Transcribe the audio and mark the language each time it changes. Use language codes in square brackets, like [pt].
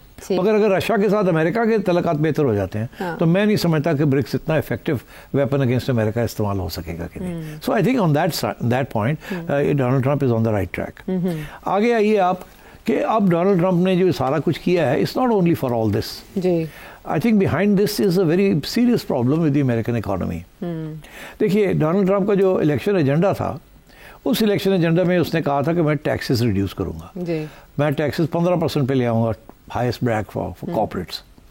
[ur] مگر اگر رشیا کے ساتھ امریکہ کے تعلقات بہتر ہو جاتے ہیں تو میں نہیں سمجھتا کہ برکس اتنا [en] effective weapon against [ur] امریکہ استعمال ہو سکے گا کہ نہیں. [en] So I think on that point Donald Trump is on the right track. [ur] آگے آئیے آپ کہ اب ڈونلڈ ٹرمپ نے جو سارا کچھ کیا ہے, [en] It's not only for all this. I think behind this is a very serious problem with the American economy. [ur] دیکھیے ڈونلڈ ٹرمپ کا جو الیکشن ایجنڈا تھا, اس الیکشن ایجنڈا میں اس نے کہا تھا کہ میں ٹیکسز ریڈیوس کروں گا, میں ٹیکسز 15% پہ لے آؤں گا, [en] Highest break for corporates.